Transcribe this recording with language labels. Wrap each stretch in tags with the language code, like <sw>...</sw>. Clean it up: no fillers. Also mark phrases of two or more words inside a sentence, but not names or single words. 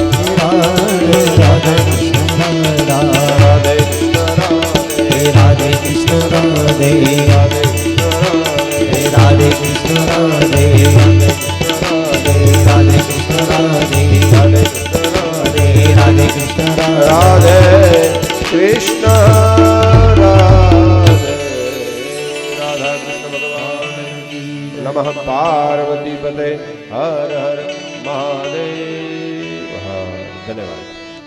<gu>રાધે રાધે કૃષ્ણ રાધા. રાધે કૃષ્ણ રાધે રાધે કૃષ્ણ રાધે. રાધે કૃષ્ણ રાધે રાધે કૃષ્ણ રાધે. રાધે કૃષ્ણ રાધે. રાધે કૃષ્ણ રાધે</gu> <hi>राधे कृष्ण राधे कृष्ण राधे राधा कृष्ण भगवान की नमः। पार्वती पते हर हर महादेव। धन्यवाद।</hi>